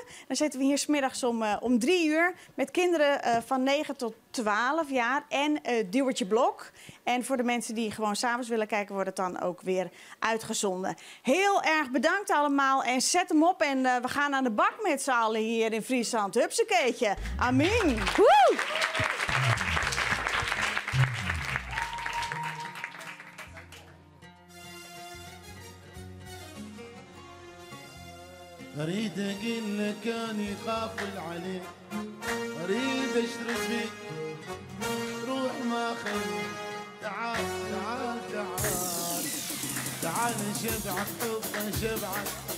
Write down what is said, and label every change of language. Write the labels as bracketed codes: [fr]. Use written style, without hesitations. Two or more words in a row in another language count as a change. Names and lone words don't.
[nl] Dan zitten we hier 's middags om 3 uur met kinderen van 9 tot 12 jaar en Duwertje Blok. En voor de mensen die gewoon 's avonds willen kijken, wordt het dan ook weer uitgezonden. Heel erg bedankt allemaal en zet hem op. En we gaan aan de bak met z'n allen hier in Friesland. Hupsakeetje. Amin. Woe! [ar] أريد أقول لك أني غافل عليك أريد أشرد بيك روح ما خليك تعال تعال تعال تعال نشبعك حب نشبعك